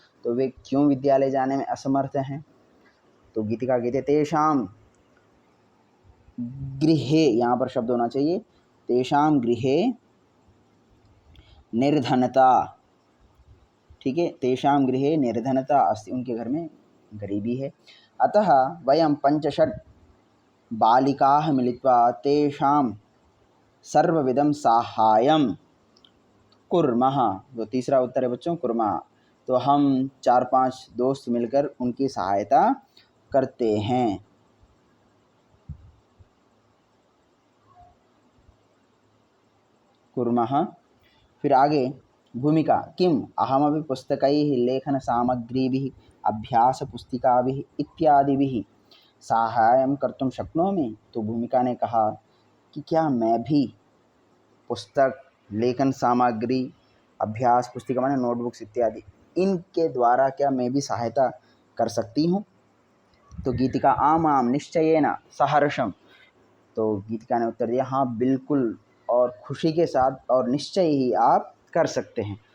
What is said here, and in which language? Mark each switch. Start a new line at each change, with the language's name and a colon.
Hindi: तो वे क्यों विद्यालय जाने में असमर्थ हैं। तो गीतिका कहते हैं तेषां गृहे, यहाँ पर शब्द होना चाहिए
Sanskrit: तेषां गृहे निर्धनता।
Hindi: ठीक है,
Sanskrit: तेषां गृहे निर्धनता अस्ति,
Hindi: उनके घर में गरीबी है।
Sanskrit: अतः वयं 5-6 बालिकाः मिलित्वा तेषां सर्वविधं साहाय्यं कुर्मः।
Hindi: जो तीसरा उत्तर है बच्चों कुर्मः। तो हम 4-5 दोस्त मिलकर उनकी सहायता करते हैं।
Sanskrit: कुर्मः। फिर आगे भूमिका किम अहमपि पुस्तकैः लेखनसामग्रीभिः अभ्यासपुस्तिकाभिः इत्यादिभिः साहाय्यं कर्तुं शक्नोमि।
Hindi: तो भूमिका ने कहा कि क्या मैं भी पुस्तक, लेखन सामग्री, अभ्यास पुस्तिका माने नोटबुक्स इत्यादि, इनके द्वारा क्या मैं भी सहायता कर सकती हूँ। तो गीतिका
Sanskrit: आम आम निश्चयेन सहर्षम।
Hindi: तो गीतिका ने उत्तर दिया हाँ बिल्कुल और खुशी के साथ और निश्चय ही आप कर सकते हैं।